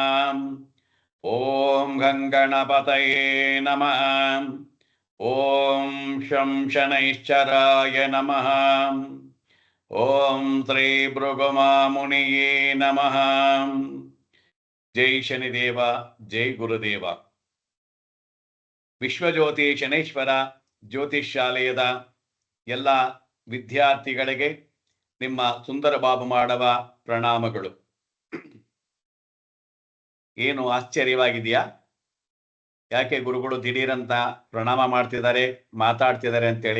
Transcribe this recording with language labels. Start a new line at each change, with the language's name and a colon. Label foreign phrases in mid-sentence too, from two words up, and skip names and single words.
Sanskrit: ॐ गणपतये नमः। ॐ शं शनैश्चराय नमः। ॐ श्री भृगुमामुनिये नमः। जय शनिदेव, जय गुरुदेव।
Kannada: ವಿಶ್ವಜ್ಯೋತಿ ಶನೇಶ್ವರ ಜ್ಯೋತಿಷ್ಯಾಲಯದ ಎಲ್ಲ ವಿದ್ಯಾರ್ಥಿಗಳಿಗೆ ನಿಮ್ಮ ಸುಂದರ ಬಾಬು ಮಾಡುವ ಪ್ರಣಾಮಗಳು. ಏನು ಆಶ್ಚರ್ಯವಾಗಿದೆಯಾ? ಯಾಕೆ ಗುರುಗಳು ದಿಢೀರಂತ ಪ್ರಣಾಮ ಮಾಡ್ತಿದ್ದಾರೆ, ಮಾತಾಡ್ತಿದ್ದಾರೆ ಅಂತೇಳಿ?